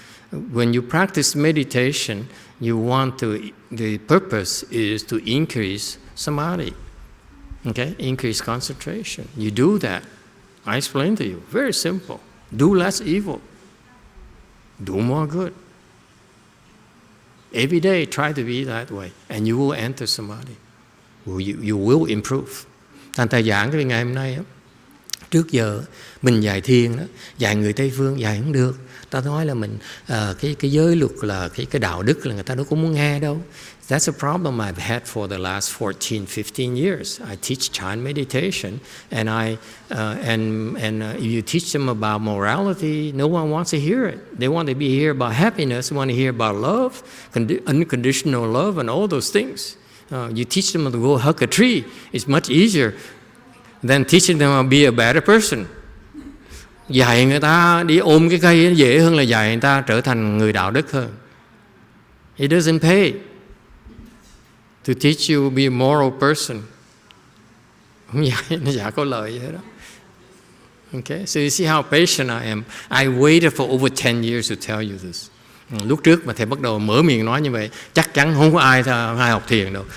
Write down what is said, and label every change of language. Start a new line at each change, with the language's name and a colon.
English: When you practice meditation, the purpose is to increase samadhi. Okay, increase concentration. You do that. I explained to you. Very simple. Do less evil. Do more good. Every day, try to be that way, and you will enter samadhi. You will improve.
Vietnamese: Thành thầy giảng cái ngày hôm nay á, trước giờ mình dạy thiền đó, dạy người Tây phương dạy không được. Ta nói là mình cái giới luật là cái đạo đức là người ta đâu có muốn nghe đâu.
English: That's a problem I've had for the last 14, 15 years. I teach Chan meditation, and if you teach them about morality, no one wants to hear it. They want to be here about happiness, want to hear about love, unconditional love, and all those things. You teach them to go hug a tree. It's much easier than teaching them to be a better person.
Vietnamese: Dạy người ta đi ôm cái cây dễ hơn là dạy người ta trở thành người đạo đức hơn.
English: It doesn't pay to teach you to be a moral person.
Vietnamese: Không dạy, nó chả có lợi gì hết đó.
English: Okay, so you see how patient I am. I waited for over 10 years to tell you this.
Vietnamese: Lúc trước mà thầy bắt đầu mở miệng nói như vậy, chắc chắn không có ai học thiền đâu.